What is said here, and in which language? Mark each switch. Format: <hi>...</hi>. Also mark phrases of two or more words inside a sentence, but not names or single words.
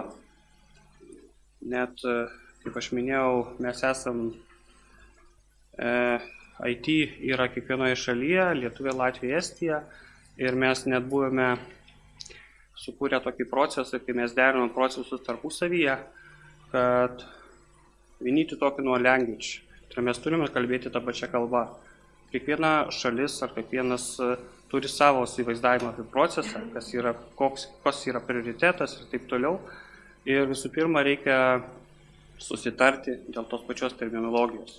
<lt>Net, kaip aš minėjau, mes esam IT yra kiekvienoje šalyje, Lietuvė, Latvija, Estija ir mes net buvome sukūrę tokį procesą, kai mes derinome procesus tarpusavyje, kad</lt> <en>we need to talk in one language.</en> <lt>Tai mes turime kalbėti tą pačią kalbą. Kiekviena šalis ar kiekvienas turi savo įvaizdavimą apie procesą, koks yra prioritetas ir taip toliau. Ir visų pirma reikia susitarti dėl tos pačios terminologijos.</lt>